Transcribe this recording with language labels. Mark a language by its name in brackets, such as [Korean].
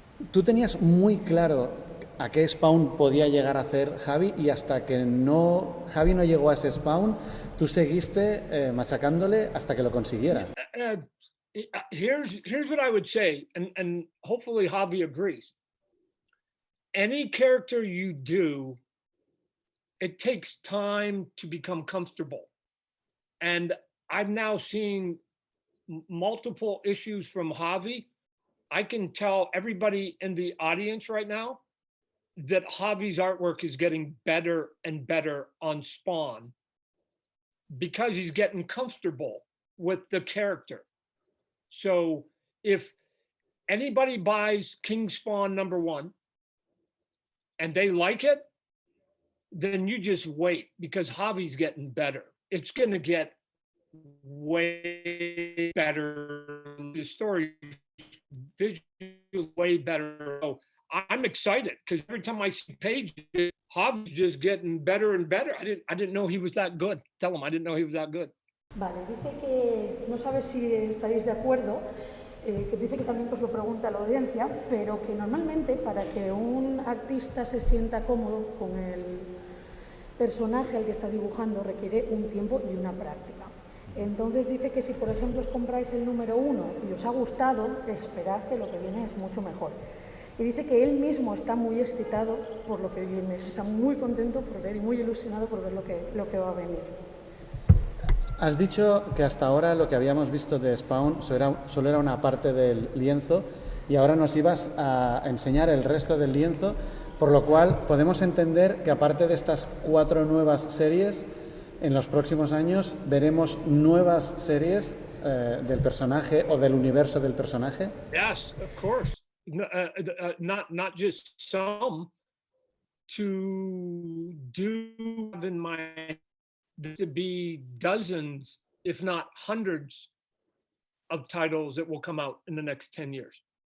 [Spanish] Tú tenías muy claro a qué Spawn podía llegar a hacer Javi, y hasta que Javi no llegó a ese Spawn, tú seguiste machacándole hasta que lo consiguiera. [English] Here's what I would say, and hopefully Javi agrees. Any character you do, it takes time to become comfortable. And I've now seen multiple issues from Javi. I can tell everybody in the audience right now that Javi's artwork is getting better and better on Spawn because he's getting comfortable with the character. So if anybody buys King Spawn #1 and they like it, then you just wait, because Javi's getting better. It's going to get way better. The story visual way better. So I'm excited because every time I see pages, Javi's just getting better and better. I didn't know he was that good. Tell him I didn't know he was that good. [Spanish] Vale, dice que no sabe si estaréis de acuerdo, que dice que también os lo pregunta a la audiencia, pero que normalmente para que un artista se sienta cómodo con el personaje al que está dibujando requiere un tiempo y una práctica. Entonces dice que si por ejemplo os compráis el #1 y os ha gustado, esperad que lo que viene es mucho mejor. Y dice que él mismo está muy excitado por lo que viene, está muy contento por ver y muy ilusionado por ver lo que va a venir. Has dicho que hasta ahora lo que habíamos visto de Spawn solo era una parte del lienzo y ahora nos ibas a enseñar el resto del lienzo, por lo cual podemos entender que aparte de estas 4 nuevas series, en los próximos años veremos nuevas series del personaje o del universo del personaje. [English] Yes, of course. Not just some, to do in my, to be dozens, if not hundreds of titles that will come out in the next 10 years.